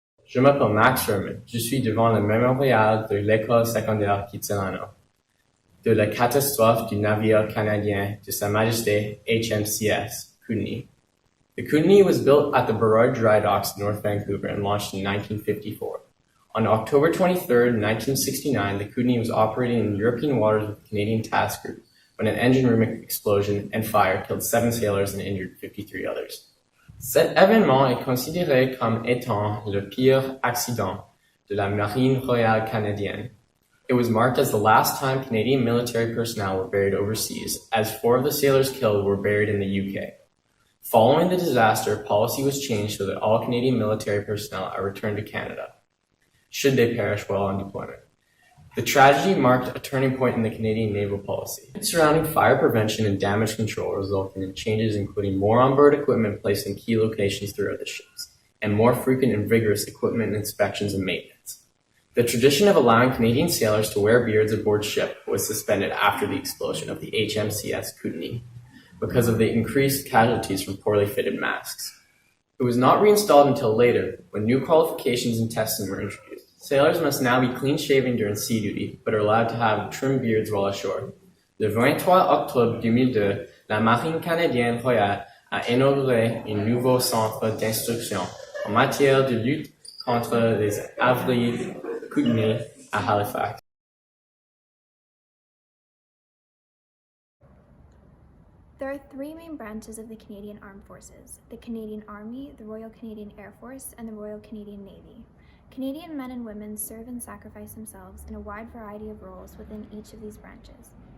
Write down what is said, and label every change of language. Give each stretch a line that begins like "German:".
French: Je m'appelle Max Sherman. Je suis devant le mémorial de l'école secondaire Kitsilano, de la catastrophe du navire canadien de Sa Majesté HMCS Kootenay.
English: The Kootenay was built at the Burrard Dry Docks in North Vancouver and launched in 1954. On October 23, 1969, the Kootenay was operating in European waters with the Canadian Task Group when an engine room explosion and fire killed 7 sailors and injured 53 others.
French: Cet événement est considéré comme étant le pire accident de la Marine Royale Canadienne.
English: It was marked as the last time Canadian military personnel were buried overseas, as 4 of the sailors killed were buried in the UK. Following the disaster, policy was changed so that all Canadian military personnel are returned to Canada, should they perish while on deployment. The tragedy marked a turning point in the Canadian naval policy. Surrounding fire prevention and damage control resulted in changes including more onboard equipment placed in key locations throughout the ships, and more frequent and vigorous equipment inspections and maintenance. The tradition of allowing Canadian sailors to wear beards aboard ship was suspended after the explosion of the HMCS Kootenay because of the increased casualties from poorly fitted masks. It was not reinstalled until later, when new qualifications and testing were introduced. Sailors must now be clean-shaven during sea duty, but are allowed to have trim beards while ashore.
French: Le 23 octobre 2002, la Marine canadienne royale a inauguré un nouveau centre d'instruction en matière de lutte contre les avaries Kootenay à Halifax.
English: There are 3 main branches of the Canadian Armed Forces: the Canadian Army, the Royal Canadian Air Force, and the Royal Canadian Navy. Canadian men and women serve and sacrifice themselves in a wide variety of roles within each of these branches.